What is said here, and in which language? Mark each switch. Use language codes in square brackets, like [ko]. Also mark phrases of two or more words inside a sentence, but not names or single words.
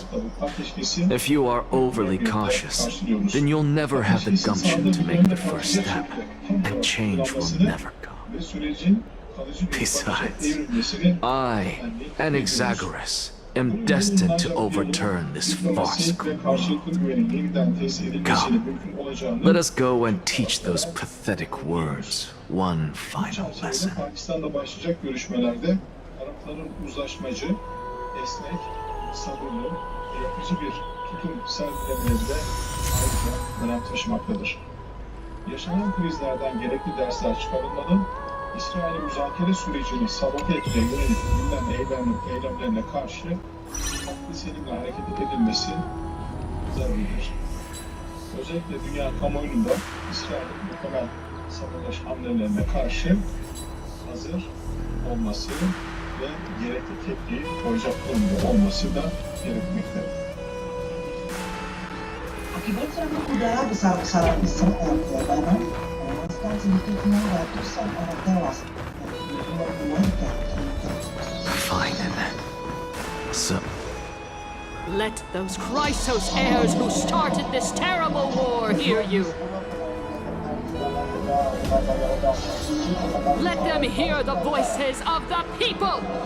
[en] If you are overly cautious, then you'll never have the gumption to make the first step, and change will never come. Besides, I, an Exagoras, am destined to overturn this farcical world. Come, let us go and teach those pathetic words one final lesson. [tr] Pakistan'da başlayacak görüşmelerde tarafların uzlaşmacı, esnek, sabırlı ve yapıcı bir tutum sergilemeleri de ayrıca önem taşımaktadır. Yaşanan krizlerden gerekli dersler çıkarılmalı, İsrail'in müzakere sürecini sabote etmeye yönelik bilinen eylemlerine karşı aklı selimle hareket edilmesi zaruridir. Özellikle dünya kamuoyunda İsrail'in muhtemel savaş hamlelerine karşı hazır olması ve gerekli tepkiyi koyacak durumda olması da gerekmektedir. [id] Akibat serangan udara besar-besaran Israel di Lebanon menewaskan sedikitnya ratusan orang tewas dan ribuan warga terluka. [en] Fine then. So, let those Chrysos heirs who started this terrible war hear you. Let them hear the voices of the people!